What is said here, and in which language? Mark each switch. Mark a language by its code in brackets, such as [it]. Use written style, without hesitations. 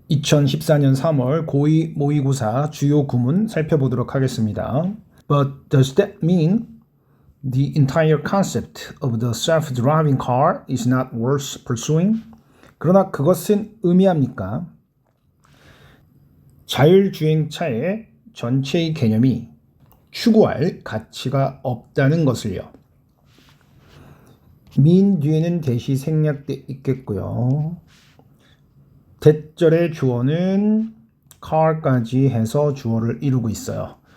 [ko] 2014년 3월 고2 모의고사 주요 구문 살펴보도록 하겠습니다. [en] But does that mean the entire concept of the self-driving car is not worth pursuing? [ko] 그러나 그것은 의미합니까? 자율주행차의 전체의 개념이 추구할 가치가 없다는 것을요. mean 뒤에는 대시 생략돼 있겠고요. 대절의 주어는 car까지 해서 주어를 이루고 있어요.